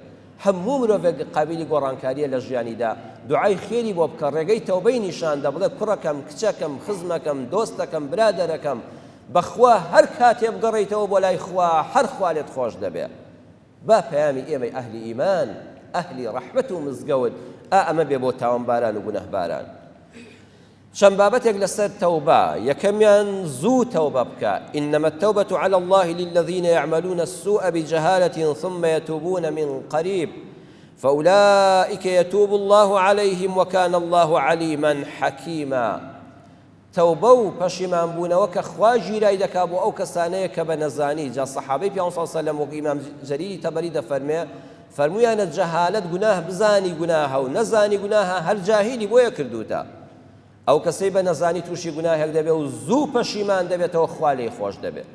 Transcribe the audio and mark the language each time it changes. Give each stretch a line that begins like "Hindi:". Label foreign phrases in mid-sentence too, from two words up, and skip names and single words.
Central Kurdish: هەموو مرۆڤێک قابلی گۆڕانکاریە لە ژیانیدا، دوعای خێری بۆ بکە، ڕێگەی تەوبەی نیشاندا، بڵێ کوڕەکەم، کچەکەم، خزمەکەم، دۆستەکەم، برادەرەکەم، بەخوا هەر کاتێ بگەڕێیتەوە بۆ لای خوا، هەر خوا لێت خۆش دەبێ. با پەیامی ئێمەی ئەهلی ئیمان، ئەهلی ڕەحمەت و مزگەوت، ئەمە بێ بۆ تاوانباران و گونەهباران. چەند بابەتێک لەسەر تەوبە، یەکەمیان زوو تەوبە بکە.
Arabic: إنما التوبة على الله للذين يعملون السوء بجهالة ثم يتوبون من قريب فأولئك يتوب الله عليهم وكان الله عليما حكيما.
Central Kurdish: تەوبە و پەشیمان بوونەوە کە خوا گیرای دەکا بۆ ئەو کەسانەیە کە بە نەزانی، جا سەحابەی پێ
Arabic: صلی الله علیه و سلم
Central Kurdish: وەکو ئیمام جەریری تەبەری دەفەرمێ، فەرموویانە جەهالەت گوناه بزانی گوناهە و نەزانی گوناهە هەر جاهیلی بۆیە کردوتە. ئەو کەسەی بە نەزانی تووشی گوناهێک دەبێ و زوو پەشیمان دەبێتەوە، خوا لێی خۆش دەبێت.